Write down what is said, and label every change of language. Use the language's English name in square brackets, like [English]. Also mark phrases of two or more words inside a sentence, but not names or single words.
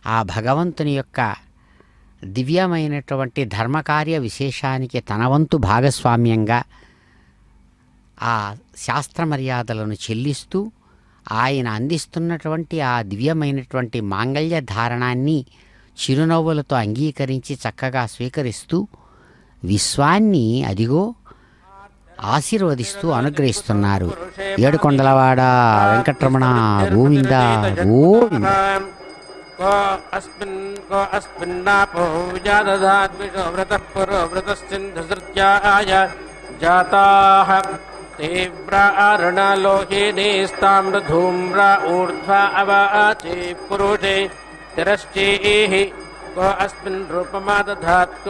[Telugu] ఆ భగవంతుని యొక్క దివ్యమైనటువంటి ధర్మకార్య విశేషానికి తన వంతు భాగస్వామ్యంగా ఆ శాస్త్ర మర్యాదలను చెల్లిస్తూ ఆయన అందిస్తున్నటువంటి ఆ దివ్యమైనటువంటి మాంగళ్య ధారణాన్ని చిరునవ్వులతో అంగీకరించి చక్కగా స్వీకరిస్తూ విశ్వాన్ని అదిగో ఆశీర్వదిస్తూ అనుగ్రహిస్తున్నారు. ఏడుకొండలవాడ వెంకటరమణ గోవింద గోవింద. [Sanskrit] अस्मिन्नापो विजादधाद्विषो व्रतः पुरो व्रतस्सिन्धुसृत्याय जाताः तीव्रारणलोहिनीस्ताम्रधूम्रा ऊर्ध्वा अवाचे पुरुषे तिरश्चेः को अस्मिन् रूपमादधात् को